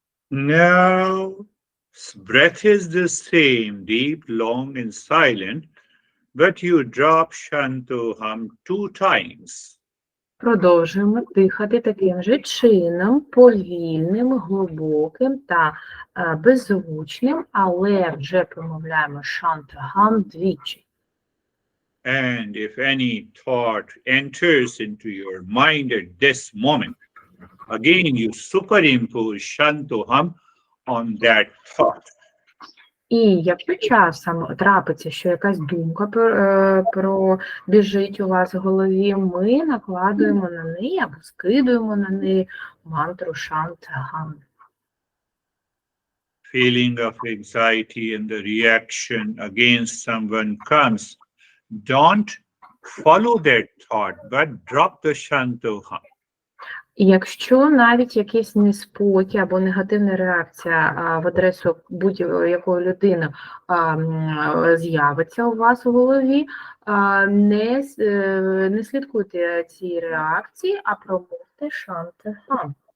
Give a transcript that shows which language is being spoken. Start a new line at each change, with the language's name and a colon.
English: Now, breath is the same, deep, long, and silent, but you drop Shantuham 2 times.
Ukrainian: Продовжуємо дихати таким же чином, повільним, глибоким та беззвучним, але вже промовляємо шант-гам двічі.
English: And if any thought enters into your mind at this moment, again you superimpose Shantuham on that thought.
Ukrainian: І якщо часом трапиться, що якась думка пробіжить у вас в голові, ми накладуємо на неї або скидуємо на неї мантру шант-гам.
English: Feeling of anxiety and the reaction against someone comes, don't follow that thought, but drop the Shantuham.
Ukrainian: І якщо навіть якийсь неспокій або негативна реакція в адресу будь-якої людини з'явиться у вас у голові, не слідкуйте цій реакції, а промовте шант-гам.